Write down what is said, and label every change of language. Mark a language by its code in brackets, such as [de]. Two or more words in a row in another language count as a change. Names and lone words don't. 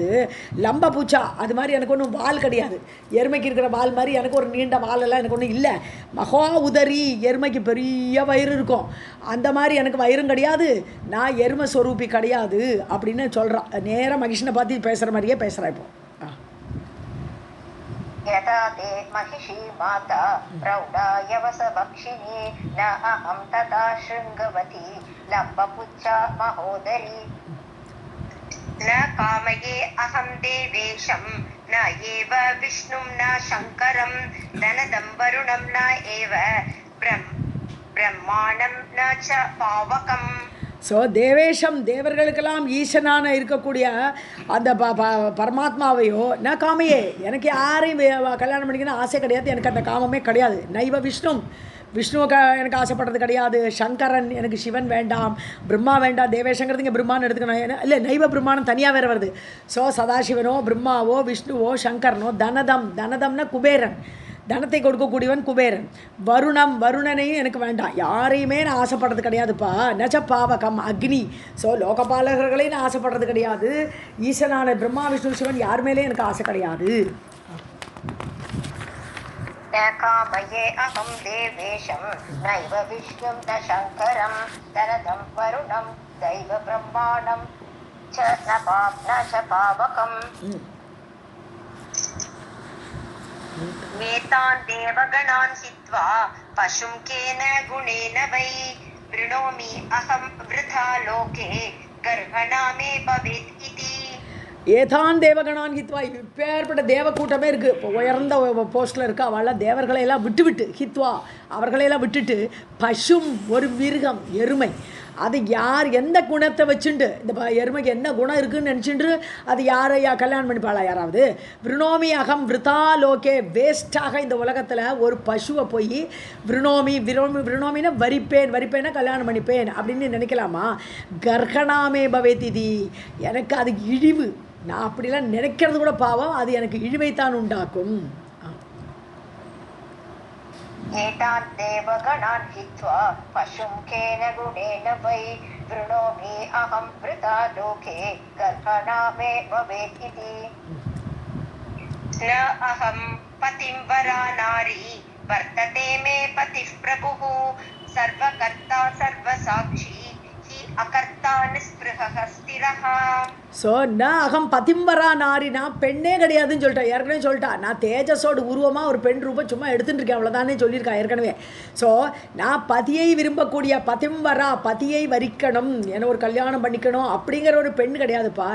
[sa] लम्ब पुच्छा [ta] அது மாதிரி எனக்கு ஒன்றும் வால் கிடையாது, எருமைக்கு இருக்கிற வால் மாதிரி எனக்கு ஒரு நீண்ட வாலெல்லாம் எனக்கு ஒன்றும் இல்லை. [sa] महा उदरी, [ta] எருமைக்கு பெரிய வயிறு இருக்கும், அந்த மாதிரி எனக்கு வயிறும் கிடையாது, நான் எருமை ஸ்வரூபி கிடையாது அப்படின்னு சொல்கிறான். நேராக மகிஷனை பார்த்து பேசுகிற மாதிரியே பேசுகிறா. இப்போ [sa] यथा ते महिषी माता प्रौढा यवसभक्षिणी न अहं तथा शृङ्गवती लम्बपुच्छा महोदरी. न कामये अहं देवेशं न एव विष्णुं न शङ्करं धनदं वरुणं न एव ब्रह्माणं न च पावकम्. [ta] ஸோ தேவேஷம் தேவர்களுக்கெல்லாம் ஈசனான இருக்கக்கூடிய அந்த பரமாத்மாவையோ நான் காமையே, எனக்கு யாரையும் கல்யாணம் பண்ணிக்கணும் ஆசை கிடையாது, எனக்கு அந்த காமமே கிடையாது. நைவ விஷ்ணுவை எனக்கு ஆசைப்படுறது கிடையாது, சங்கரன் எனக்கு சிவன் வேண்டாம், பிரம்மா வேண்டாம். தேவேஷங்கிறது இங்கே பிரம்மான்னு எடுத்துக்கணும், இல்லை [sa] नैव ब्रह्माणम् [ta] தனியாக வேறு வருது. ஸோ சதாசிவனோ பிரம்மாவோ விஷ்ணுவோ சங்கரனோ, தனதம்னா குபேரன், தனத்தை கொடுக்கக்கூடியவன் குபேரன். வருணனையும் எனக்கு வேண்டாம், யாரையுமே நான் ஆசைப்படுறது கிடையாதுப்பா. [sa] न च पावकम् [ta] அக்னி, ஸோ லோகபாலகர்களையும் நான் ஆசைப்படுறது கிடையாது. ஈசனான பிரம்மா விஷ்ணு சிவன் யார் மேலே எனக்கு ஆசை கிடையாது. [sa] कामये अहं देवेशं नैव विष्णुं न शङ्करं धनदं वरुणं दैव ब्रह्माणं च न च पावकम्. एतान् देवगणान् हित्वा पशुं केन गुणेन वै वृणोमि अहं वृथा लोके गर्भणा मे भवेत् इति. एतान् देवगणान् हित्वा, [ta] இப்பேற்பட்ட தேவ கூட்டமே இருக்குது, இப்போ உயர்ந்த போஸ்ட்டில் இருக்குது, அவளெல்லாம் தேவர்களையெல்லாம் விட்டு ஹித்வா அவர்களையெல்லாம் விட்டுட்டு பசும் ஒரு மிருகம் எருமை அது யார் எந்த குணத்தை வச்சுண்டு இந்த எருமைக்கு என்ன குணம் இருக்குதுன்னு நினச்சிட்டு அது யாரையா கல்யாணம் பண்ணிப்பாளா யாராவது? [sa] वृणोमि अहं वृथा लोके, [ta] வேஸ்ட்டாக இந்த உலகத்தில் ஒரு பசுவை போய் விருணோமின்னா வரிப்பேன்னா கல்யாணம் பண்ணிப்பேன் அப்படின்னு நினைக்கலாமா? [sa] गर्हणामे भवेदिति, [ta] எனக்கு அது இழிவு. நான் அப்படிலாம் நினைக்கிறது கூட பாவம், அது எனக்கு இழிவைத்தான் உண்டாக்கும். [sa] एतान् देवगणान् हित्वा पशुं केन गुणेन वै वृणोमि अहं वृथा लोके गर्भणा मे भवेत् इति। न अहं पतिं वरा नारी वर्तते मे पतिः प्रभुः सर्वकर्ता सर्वसाक्षी हि अकर्ता निस्पृहः स्थिरः। [ta] ஸோ நான் [sa] अहं पतिम्बरा नारी, [ta] நான் பெண்ணே கிடையாதுன்னு சொல்லிட்டேன். ஏற்கனவே சொல்லிட்டா, நான் தேஜஸோட உருவமாக ஒரு பெண் ரூபம் சும்மா எடுத்துகிட்டு இருக்கேன், அவ்வளோதானே சொல்லியிருக்கா ஏற்கனவே. ஸோ நான் பதியை விரும்பக்கூடிய பதிம்பரா, பதியை வரிக்கணும், என்ன ஒரு கல்யாணம் பண்ணிக்கணும் அப்படிங்கிற ஒரு பெண் கிடையாதுப்பா.